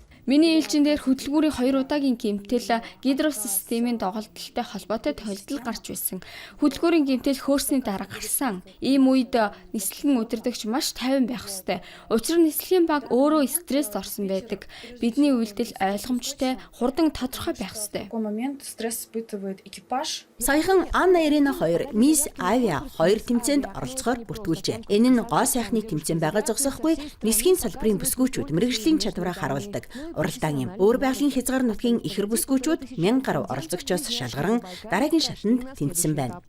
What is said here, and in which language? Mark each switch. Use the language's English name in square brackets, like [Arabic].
[Mongolian] Миний ээлжин дээр хөдөлгүүрийн 2 удаагийн гэмтэл гидросистемийн доголдолтой холбоотой тохиолдол гарч байсан. Хөдөлгүүрийн гэмтэл хөөрсний дараа гарсан. Ийм үед нислэгэн удирдагч маш тайван байх ёстой. Учир нь нислэгийн баг өөрөө стресст орсон байдаг. Бидний үйлдэл ойлгомжтой, хурдан тодорхой байх ёстой. [Russian] В такой момент стресс испытывает экипаж. [Mongolian] Саяхан Анна Ирина 2 Мисс Авиа 2 тэмцээнд оролцохоор бүртгүүлжээ. Энэ нь гоо сайхны тэмцээн байгаа зогсохгүй нисхийн салбарын бүсгүүчүүд мэрэгжлийн чадвараа харуулдаг уралдаан юм. Өөр байгалийн хязгаар нутгийн ихэр бүсгүүчүүд 1000 гаруй оролцогчоос шалгаран дараагийн шатанд тэнцсэн байна.